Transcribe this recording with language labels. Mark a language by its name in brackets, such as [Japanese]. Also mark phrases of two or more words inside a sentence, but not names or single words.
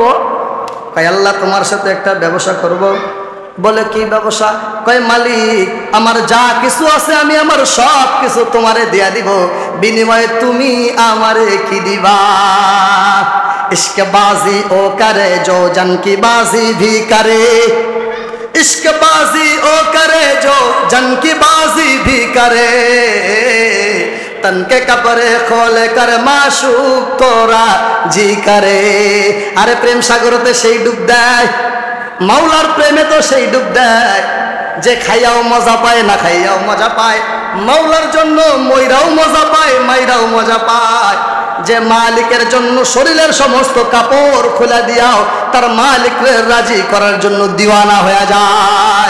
[Bangla] কয় আল্লাহ তোমার সাথে একটা ব্যবসা করব। বলে কি ব্যবসা? কয় মালিক, আমার যা কিছু আছে আমি আমার সব কিছু তোমারে দিয়া দিব, বিনিময়ে তুমি আমারে কি দিবা? [Hindi] इश्क़ बाज़ी वो करे जो जन की बाजी भी करे, इश्क बाजी ओ करे जो जन की बाजी भी करे, तन के कपड़े खोले कर माशूक तोरा जी करे। [Bangla] আরে প্রেম সাগরতে সেই ডুব দেয়, মাওলার প্রেমে তো সেই ডুব দেয় যে খাইয়াও মজা পায়, না খাইয়াও মজা পায়। মাওলার জন্য মইরাও মজা পায়, মাইরাও মজা পায়। যে মালিকের জন্য শরীরের সমস্ত কাপড় খুলে দিয়াও তার মালিককে রাজি করার জন্য দিওয়ানা হয়ে যায়।